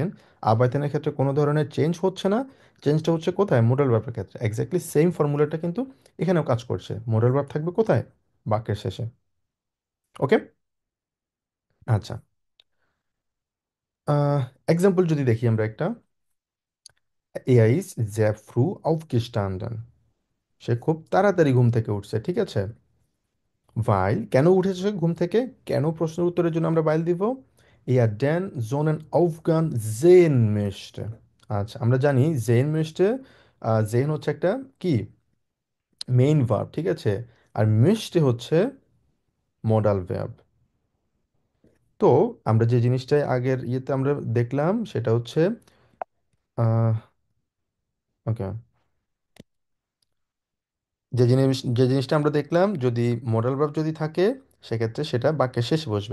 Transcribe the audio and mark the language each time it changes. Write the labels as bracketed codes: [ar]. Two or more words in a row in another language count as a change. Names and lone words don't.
[bn] আবাইতেনের ক্ষেত্রে কোনো ধরনের চেঞ্জ হচ্ছে না, চেঞ্জটা হচ্ছে কোথায়, মোডাল ভার্বের ক্ষেত্রে। [en] exactly same [bn] ফর্মুলাটা কিন্তু এখানেও কাজ করছে, [en] modal verb [bn] থাকবে কোথায়, বাক্যের শেষে। ওকে। আচ্ছা, এক্সাম্পল যদি দেখি আমরা একটা, [de] Er ist sehr früh aufgestanden, [bn] সে খুব তাড়াতাড়ি ঘুম থেকে উঠছে, ঠিক আছে? ভাইল, কেন উঠেছে সে ঘুম থেকে, কেন প্রশ্নের উত্তরের জন্য আমরা ভাইল দিব, [de] er den Sonnenaufgang sehen möchte। [bn] আচ্ছা, আমরা জানি [de] sehen möchte, [bn] জেন হচ্ছে একটা কি, [en] main verb, [bn] ঠিক আছে? আর möchte হচ্ছে [en] modal verb. [bn] তো আমরা যে জিনিসটাই আগের ইয়েতে আমরা দেখলাম সেটা হচ্ছে, ওকে, যে জিনিসটা আমরা দেখলাম, যদি [en] modal verb [bn] যদি থাকে সেক্ষেত্রে সেটা বাক্যের শেষে বসবে।